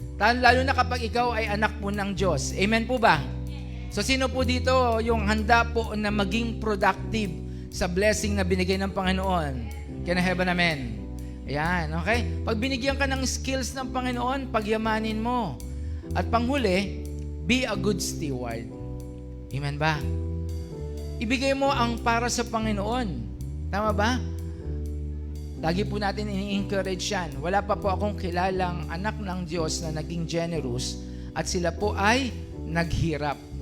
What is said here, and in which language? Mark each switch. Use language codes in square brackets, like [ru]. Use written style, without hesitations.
[tl] Lalo na kapag ikaw ay anak po ng Diyos. Amen po ba? So sino po dito yung handa po na maging productive sa blessing na binigay ng Panginoon? [en] Can I have an amen? [tl] Ayan, okay? Pag binigyan ka ng skills ng Panginoon, pagyamanin mo. At panghuli, [en] be a good steward. [tl] Amen ba? Ibigay mo ang para sa Panginoon. Tama ba? Lagi po natin ini-encourage yan. Wala pa po akong kilalang anak ng Diyos na naging generous at sila po ay naghirap.